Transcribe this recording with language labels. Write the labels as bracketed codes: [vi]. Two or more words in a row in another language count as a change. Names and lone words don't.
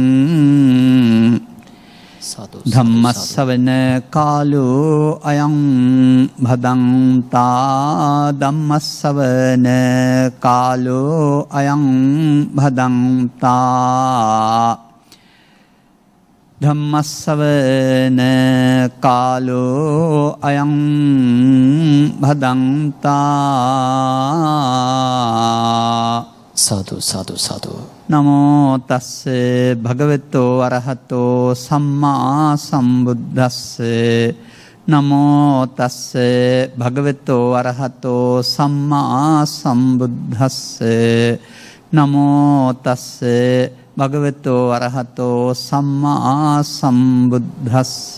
[pi] ධම්මස්සවන කාලෝ අයං භදංතා ධම්මස්සවන කාලෝ අයං භදංතා ධම්මස්සවන කාලෝ අයං භදංතා සාදු සාදු සාදු නමෝ තස්ස භගවතෝ අරහතෝ සම්මා සම්බුද්දස්ස නමෝ තස්ස භගවතෝ අරහතෝ සම්මා සම්බුද්දස්ස නමෝ තස්ස භගවතෝ අරහතෝ සම්මා සම්බුද්දස්ස